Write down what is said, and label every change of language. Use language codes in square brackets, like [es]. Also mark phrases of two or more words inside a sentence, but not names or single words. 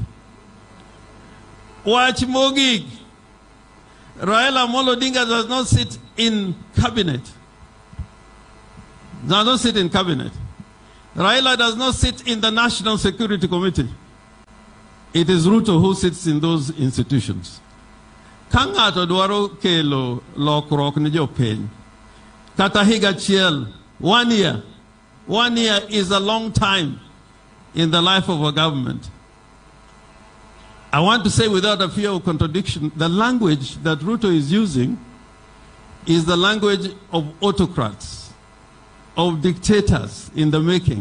[en] Watch Mogig. Raila Amolo Odinga does not sit in cabinet. Does not sit in cabinet. Raila does not sit in the National Security Committee. It is Ruto who sits in those institutions. [luo] Kangato dwaro kelo lokrok ni jopiny. Kata higa chiel, 1 year. [en] 1 year is a long time in the life of a government. I want to say without a fear of contradiction, the language that Ruto is using is the language of autocrats, of dictators in the making.